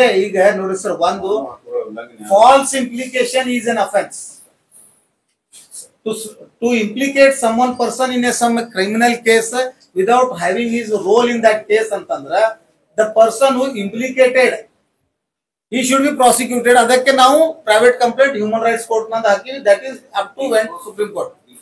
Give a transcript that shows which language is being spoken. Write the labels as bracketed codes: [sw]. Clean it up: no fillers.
[kn] ಈಗ ನೋಡಿ ಸರ್, ಒಂದು [en] False implication is an offence. To implicate someone person in some criminal case without having his role in that case [kn] antandra, [en] the person who implicated he should be prosecuted. [kn] ಅದಕ್ಕೆ ನಾವು private complaint human rights court ನಂದ ಹಾಕಿವಿ. [en] That is up to supreme court.